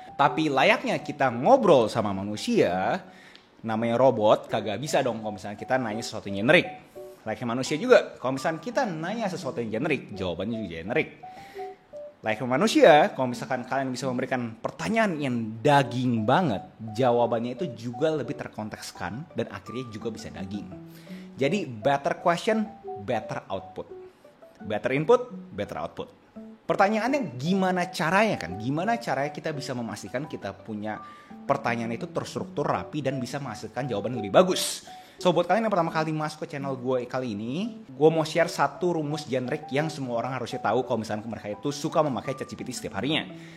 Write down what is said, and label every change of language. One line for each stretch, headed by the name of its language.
Indonesian: Tapi layaknya kita ngobrol sama manusia, namanya robot, kagak bisa dong kalau misalnya kita nanya sesuatu yang generik. Layaknya manusia juga, kalau misalnya kita nanya sesuatu yang generik, jawabannya juga generik. Layaknya manusia, kalau misalkan kalian bisa memberikan pertanyaan yang daging banget, jawabannya itu juga lebih terkontekskan dan akhirnya juga bisa daging. Jadi
English: better question, better output. Better input, better output.
Indonesian: Pertanyaannya gimana caranya kan? Gimana caranya kita bisa memastikan kita punya pertanyaan itu terstruktur, rapi, dan bisa menghasilkan jawaban lebih bagus. So buat kalian yang pertama kali masuk ke channel gue kali ini, gue mau share satu rumus generik yang semua orang harusnya tahu kalau misalnya mereka itu suka memakai ChatGPT setiap harinya.